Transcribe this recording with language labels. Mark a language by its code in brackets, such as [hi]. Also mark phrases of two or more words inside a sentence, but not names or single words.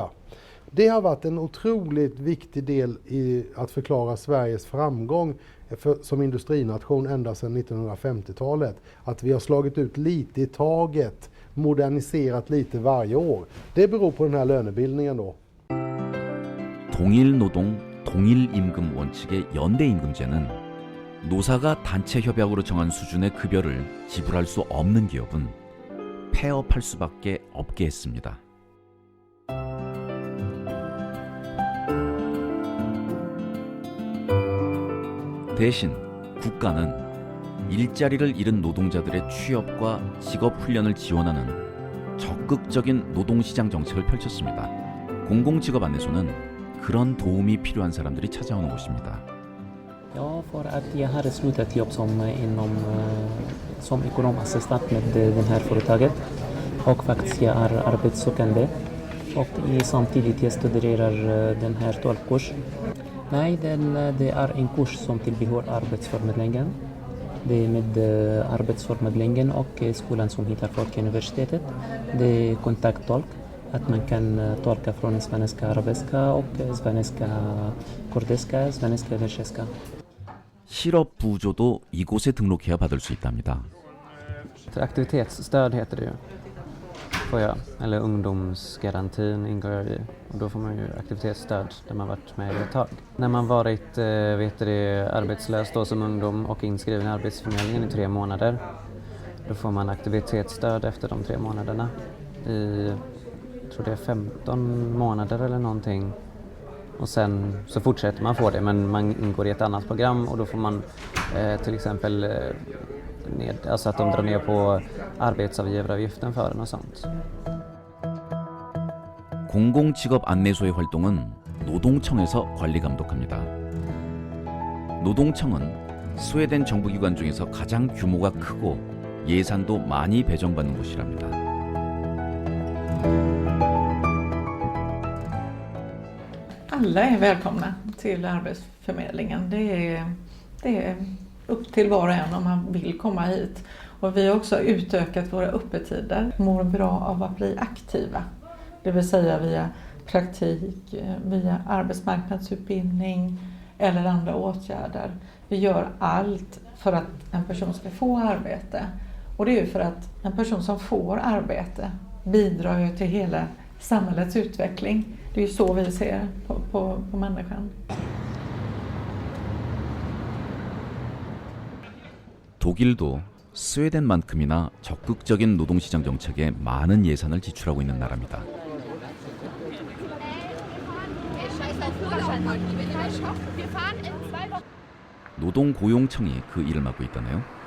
[sv] Det har varit en otroligt viktig del i att förklara Sveriges framgång som industrination ända sedan 1950-talet. Att vi har slagit ut lite i taget, moderniserat lite varje år. Det beror på den här lönebildningen då. [ko] 동일 노동, 동일 임금 원칙의 연대 임금제는 노사가 단체 협약으로 정한 수준의 급여를 지불할 수 없는 기업은 폐업할 수밖에 없게 했습니다. 대신 국가는 일자리를 잃은 노동자들의 취업과 직업 훈련을 지원하는 적극적인 노동시장 정책을 펼쳤습니다. 공공직업 안내소는 그런 도움이 필요한 사람들이 찾아오는 곳입니다. [sv] Ja, för att jag har slutat jobb som ekonomassistent med det här företaget och faktiskt jag är arbetssökande och samtidigt jag studerar den här tolkkurs. Nej, det är en kurs som tillhör arbetsförmedlingen. Det är med arbetsförmedlingen och skolan som heter Folkuniversitetet. Det är kontakttolk. Att man kan tolka från svenska arabiska och svenska kurdiska, svenska persiska. [ko] 실업 부조도 이곳에 등록해야 받을 수 있답니다. [sv] Aktivitetsstöd heter det ju. Får jag. Eller ungdomsgarantin ingår jag i. Och då får man ju aktivitetsstöd när man varit med ett tag. När man varit arbetslös då som ungdom och inskriven i Arbetsförmedlingen i 3 månader. Då får man aktivitetsstöd efter de 3 månaderna. Jag tror det är 15 månader eller någonting. Och sen så fortsätter man få det, men man ingår i ett annat program och då får man till exempel alltså att de drar ner på arbetsgivaravgiften för en och sånt. [ko] 공공직업안내소의 활동은 노동청에서 관리 감독합니다. 노동청은 스웨덴 정부기관 중에서 가장 규모가 크고 예산도 많이 배정받는 곳이랍니다. [sv] Alla är välkomna till Arbetsförmedlingen. Det är upp till var och en om man vill komma hit. Och vi har också utökat våra öppettider. Mår bra av att bli aktiva. Det vill säga via praktik, via arbetsmarknadsutbildning eller andra åtgärder. Vi gör allt för att en person ska få arbete. Och det är ju för att en person som får arbete bidrar ju till hela samhällets utveckling. Det är ju så vi ser på människan. [ko] 독일도 스웨덴만큼이나 적극적인 노동시장 정책에 많은 예산을 지출하고 있는 나라입니다. 노동고용청이 그 일을 맡고 있다네요.